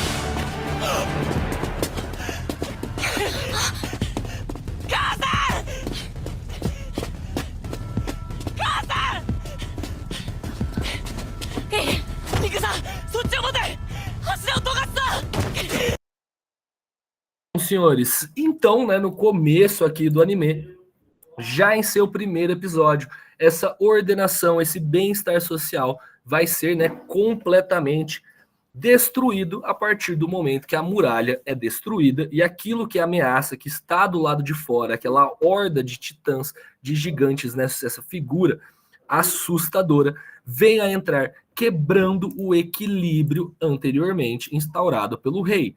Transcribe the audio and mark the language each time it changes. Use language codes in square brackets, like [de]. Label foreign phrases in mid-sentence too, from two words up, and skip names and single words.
[ja] 母さん、母さん。ミカさん、そっちを持て。柱を尖った。 [pt] Senhores, então, né, no começo aqui do anime, já em seu primeiro episódio, essa ordenação, esse bem-estar social vai ser, né, completamente destruído a partir do momento que a muralha é destruída e aquilo que ameaça, que está do lado de fora, aquela horda de titãs, de gigantes, né, essa figura assustadora, vem a entrar quebrando o equilíbrio anteriormente instaurado pelo rei.